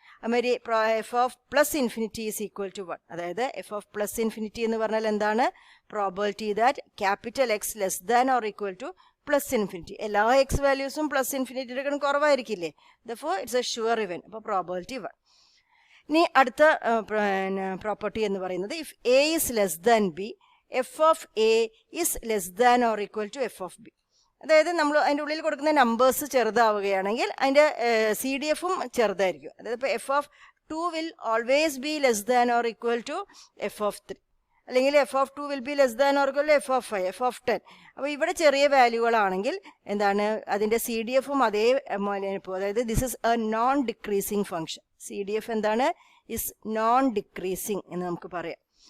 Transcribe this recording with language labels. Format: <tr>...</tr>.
<en>അതുമാതിരി f(+∞) is equal to 1.</en> <ml>അതായത് f(+∞) എന്ന് പറഞ്ഞാൽ എന്താണ്,</ml> <en>Probability that capital X less than or equal to +∞.</en> <ml>എല്ലാ x വാല്യൂസും +∞ കുറവായിരിക്കില്ലേ,</ml> <en>Therefore it's a sure event.</en> <ml>അപ്പോൾ പ്രോബബിലിറ്റി 1. ഇനി അടുത്ത പ്രോപ്പർട്ടി എന്ന് പറയുന്നത്</ml> <en>If A is less than B, f(A) is less than or equal to f(B).</en> <ml>അതായത് നമ്മൾ അതിൻ്റെ ഉള്ളിൽ കൊടുക്കുന്ന നമ്പേഴ്സ് ചെറുതാവുകയാണെങ്കിൽ അതിൻ്റെ CDFും ചെറുതായിരിക്കും. അതായത് ഇപ്പോൾ</ml> <en>f(2) will always be less than or equal to f(3),</en> <ml>അല്ലെങ്കിൽ</ml> <en>f(2) will be less than or equal to f(5), f(10).</en> <ml>അപ്പോൾ ഇവിടെ ചെറിയ വാല്യൂകളാണെങ്കിൽ എന്താണ്, അതിൻ്റെ CDFും അതേ ഇപ്പോൾ, അതായത്</ml> <en>This is a non decreasing function.</en> <ml>CDF എന്താണ്, ഇസ് നോൺ ഡിക്രീസിങ് എന്ന് നമുക്ക് പറയാം.</ml>